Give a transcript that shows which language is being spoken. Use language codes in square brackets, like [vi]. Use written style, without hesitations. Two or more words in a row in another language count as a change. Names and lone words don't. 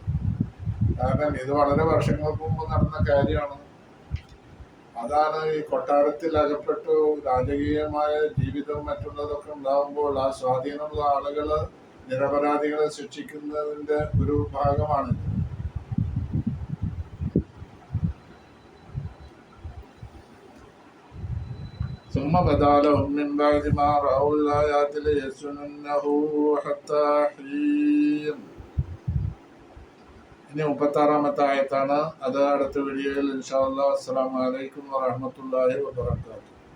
[ml] കാരണം ഇത് വളരെ വർഷങ്ങൾക്ക് മുമ്പ് നടന്ന കാര്യമാണ്. അതാണ് ഈ കൊട്ടാരത്തിൽ അകപ്പെട്ടു രാജകീയമായ ജീവിതം മറ്റുള്ളതൊക്കെ ഉണ്ടാകുമ്പോൾ ആ സ്വാധീനമുള്ള ആളുകള് നിരപരാധികളെ ശിക്ഷിക്കുന്നതിന്റെ ഒരു ഭാഗമാണ്. [ar] ثم بدا لهم من بعد ما رأوا الآيات ليسجننه حتى حين. [ml] ഇനി 36-ാമത്തെ ആയത്താണ്. അത് അടുത്ത വീഡിയോയിൽ [ar] إن شاء الله. السلام عليكم ورحمة الله وبركاته.